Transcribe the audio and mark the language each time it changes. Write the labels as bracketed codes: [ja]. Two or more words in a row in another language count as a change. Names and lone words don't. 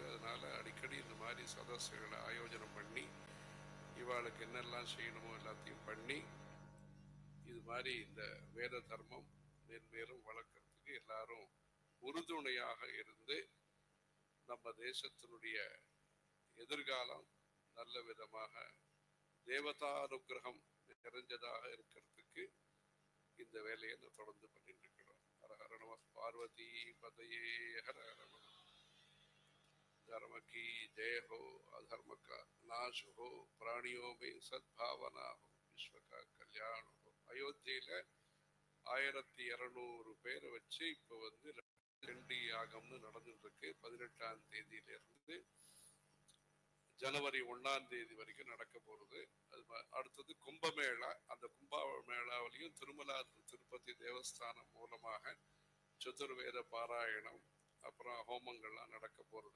[ta] அதனால அடிக்கடி இந்த மாதிரி சதஸ்களை ஆயோஜனம் பண்ணி இவாளுக்கு என்னெல்லாம் செய்யணுமோ எல்லாத்தையும் பண்ணி இது மாதிரி இந்த வேத தர்மம் மேன்மேலும் வளர்க்கறதுக்கு எல்லாரும் உறுதுணையாக இருந்து நம்ம தேசத்தினுடைய எதிர்காலம் நல்ல விதமாக தேவதானுகிரகம் நிறைஞ்சதாக இருக்கிறதுக்கு இந்த வேலையை தொடர்ந்து பண்ணிட்டு இருக்கிறோம். [sa] हर हर नमः पार्वती पतये हर हर नमः. [hi] धर्म की जय हो, अधर्म का नाश हो, प्राणियों में सद्भावना हो, विश्व का कल्याण हो. [ta] அயோத்தியில 1200 பேரை வச்சு இப்போ ரெண்டு யாகம்னு நடந்துட்டு இருக்கு. 18ஆம் தேதியிலிருந்து ஜனவரி 1ஆம் தேதி வரைக்கும் நடக்க போறது. அது அடுத்தது கும்பமேளா. அந்த கும்பமேளாவிலையும் திருமலா திருப்பதி தேவஸ்தானம் மூலமாக சதுர்வேத பாராயணம், அப்புறம் ஹோமங்கள்லாம் நடக்க போறது.